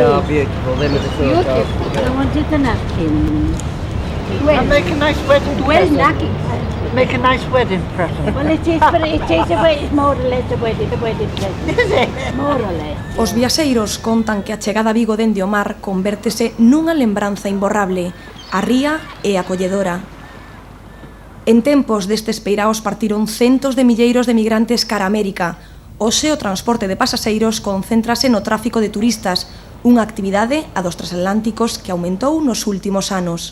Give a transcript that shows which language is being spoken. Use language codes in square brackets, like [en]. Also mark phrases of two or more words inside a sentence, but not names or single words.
[en] beautiful. Them are the sort of... I wanted a napkin. And make a nice wedding Well, present. napkin. Make a nice wedding present. Well, it is, but it's more or less a wedding present. Is it? More or less. [gl] Os viaxeiros contan que a chegada a Vigo dende o mar convértese nunha lembranza imborrable, a ría e acolledora. En tempos destes peiraos partiron centos de milleiros de migrantes cara a América. Hoxe o transporte de pasaxeiros concéntrase no tráfico de turistas, unha actividade, a dos transatlánticos, que aumentou nos últimos anos.